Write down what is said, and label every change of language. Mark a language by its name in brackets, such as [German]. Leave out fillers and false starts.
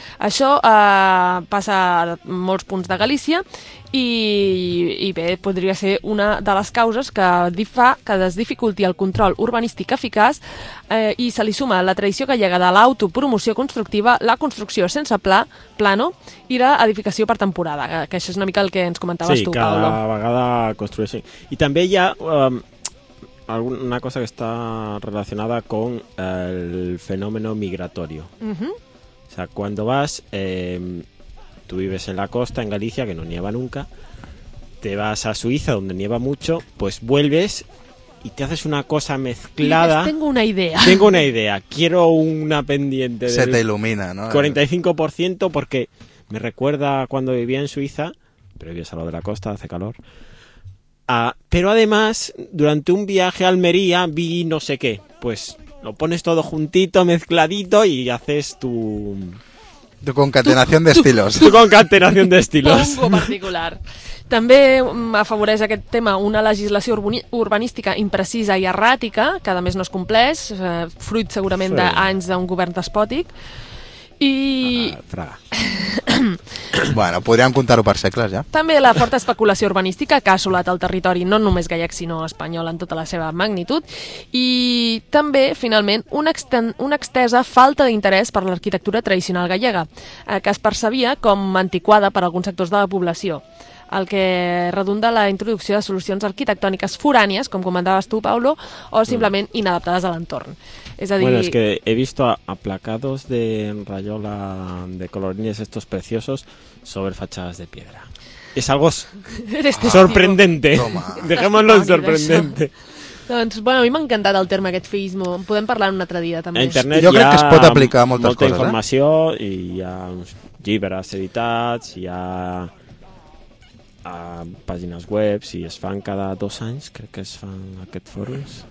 [Catalan] Això passa a molts punts de Galícia i bé, podria ser una de les causes que es dificulti el control urbanístic eficaç i se li suma la tradició gallega de l'autopromoció constructiva, la construcció sense plano i l'edificació per temporada, que això és una mica el que ens comentaves, sí, tu, que Paulo. Sí, cada vegada construeixi. I també hi ha... [Spanish] una cosa que está relacionada con el fenómeno migratorio. O sea, cuando vas, tú vives en la costa, en Galicia, que no nieva nunca, te vas a Suiza, donde nieva mucho, pues vuelves y te haces una cosa mezclada. Dices, tengo una idea. Tengo una idea. Quiero una pendiente. Se te ilumina, ¿no? 45% porque me recuerda cuando vivía en Suiza, pero vives a lo de la costa, hace calor. Pero además, durante un viaje a Almería vi no sé qué. Pues lo pones todo juntito, mezcladito y haces tu concatenación de estilos. Tu concatenación de estilos. Un poco particular. [Catalan] També afavoreix aquest tema una legislació urbanística imprecisa i erràtica, que a més no es compleix, fruit segurament sí. d'anys d'un govern despòtic. I... Bueno, podríem comptar-ho per segles, ja. També la forta especulació urbanística que ha assolat el territori, no només gallec, sinó espanyol en tota la seva magnitud. I també, finalment, una extensa falta d'interès per l'arquitectura tradicional gallega, que es percebia com antiquada per alguns sectors de la població, el que redunda la introducció de solucions arquitectòniques forànies, com comentaves tu, Paulo, o simplement inadaptades a l'entorn. És a dir... [Spanish] Bueno, es que he visto aplacados de rayola de colorines estos preciosos sobre fachadas de piedra. Es algo sorprendente. Dejémoslo en sorprendente. [Catalan] Doncs, bueno, a mi m'ha encantat el terme aquest feísmo. Podem parlar un altre dia, també. A internet jo crec que es pot aplicar a moltes molta coses, informació, eh? I hi ha uns llibres editats, hi ha... a pàgines web, si es fan cada dos anys, crec que es fan aquest fòrum.